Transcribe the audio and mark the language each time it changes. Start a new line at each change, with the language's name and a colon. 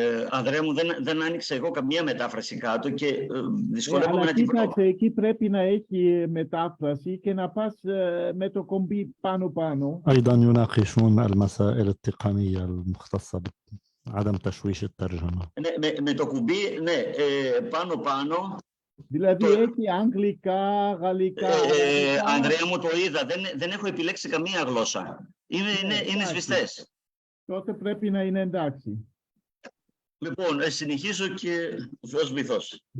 Greek: Ανδρέα μου, δεν άνοιξα εγώ καμία μετάφραση κάτω και δυσκολεύομαι αλλά να την βρω. κοίταξε, εκεί πρέπει να έχει μετάφραση και να πας με το κομπί πάνω.
Arabic: أيضا يناقشون المسائل التقنية المختصة بعدم تشويش الترجمة.
Greek: Με το κουμπί, ναι, πάνω. Δηλαδή έχει αγγλικά, γαλλικά. Ανδρέα μου, το είδα. Δεν έχω επιλέξει καμία γλώσσα. Είναι σβηστές. Τότε πρέπει να είναι εντάξει. Λοιπόν, συνεχίζω και Θεός βοηθός.